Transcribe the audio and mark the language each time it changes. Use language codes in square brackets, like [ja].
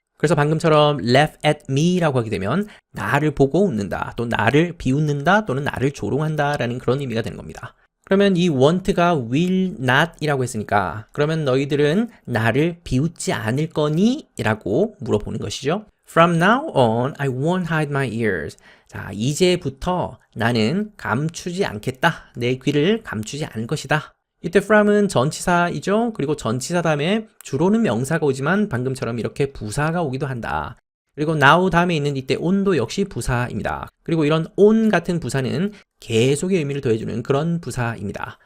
[ko] 그래서 방금처럼 [en] laugh at me [ko] 라고 하게 되면 나를 보고 웃는다, 또 나를 비웃는다, 또는 나를 조롱한다 라는 그런 의미가 되는 겁니다. 그러면 이 want가 [en] will not [ko] 이라고 했으니까 그러면 너희들은 나를 비웃지 않을 거니? 라고 물어보는 것이죠. [en] From now on, I won't hide my ears. [ko] 자, 이제부터 나는 감추지 않겠다. 내 귀를 감추지 않을 것이다. 이때 from은 전치사이죠. 그리고 전치사 다음에 주로는 명사가 오지만 방금처럼 이렇게 부사가 오기도 한다. 그리고 now 다음에 있는 이때 on도 역시 부사입니다. 그리고 이런 on 같은 부사는 계속의 의미를 더해주는 그런 부사입니다.